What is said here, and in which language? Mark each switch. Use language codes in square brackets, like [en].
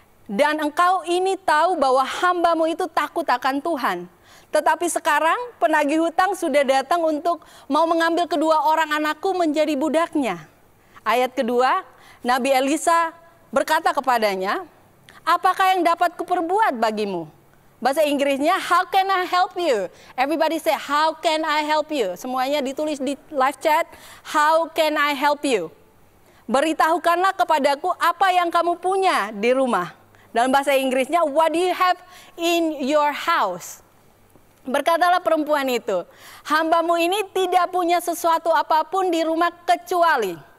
[id] Dan engkau ini tahu bahwa hambamu itu takut akan Tuhan. Tetapi sekarang penagih hutang sudah datang untuk mau mengambil kedua orang anakku menjadi budaknya." Ayat kedua, Nabi Elisa berkata kepadanya, "Apakah yang dapat kuperbuat bagimu?" Bahasa Inggrisnya, [en] "How can I help you?" Everybody say, "How can I help you?" [id] Semuanya ditulis di live chat, [en] "How can I help you?" [id] Beritahukanlah kepadaku apa yang kamu punya di rumah. Dalam bahasa Inggrisnya, [en] "What do you have in your house?" [id] Berkatalah perempuan itu, "Hambamu ini tidak punya sesuatu apapun di rumah kecuali."